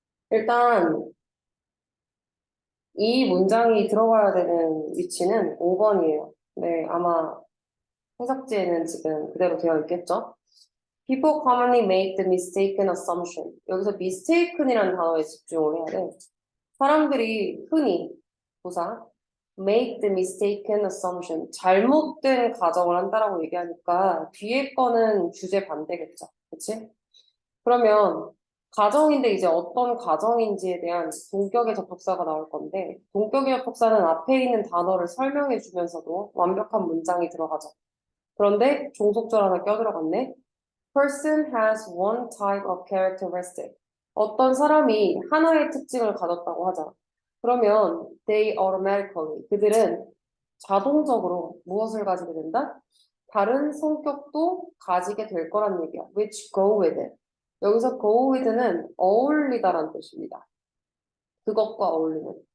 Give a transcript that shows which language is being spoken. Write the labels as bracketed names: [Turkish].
[Korean] 일단 이 문장이 들어가야 되는 위치는 5번이에요. 네, 아마 해석지에는 지금 그대로 되어 있겠죠? [English] People commonly make the mistaken assumption. [Korean] 여기서 mistaken이라는 단어에 집중을 해야 돼. 사람들이 흔히 부사 make the mistaken assumption. 잘못된 가정을 한다라고 얘기하니까 뒤에 거는 주제 반대겠죠. 그치? 그러면 가정인데 이제 어떤 가정인지에 대한 동격의 접속사가 나올 건데 동격의 접속사는 앞에 있는 단어를 설명해 주면서도 완벽한 문장이 들어가죠. 그런데 종속절 하나 껴들어갔네. [English] Person has one type of characteristic. [Korean] 어떤 사람이 하나의 특징을 가졌다고 하자. 그러면 they automatically 그들은 자동적으로 무엇을 가지게 된다? 다른 성격도 가지게 될 거란 얘기야. [English] Which go with it. [Korean] 여기서 go with는 어울리다라는 뜻입니다. 그것과 어울리는.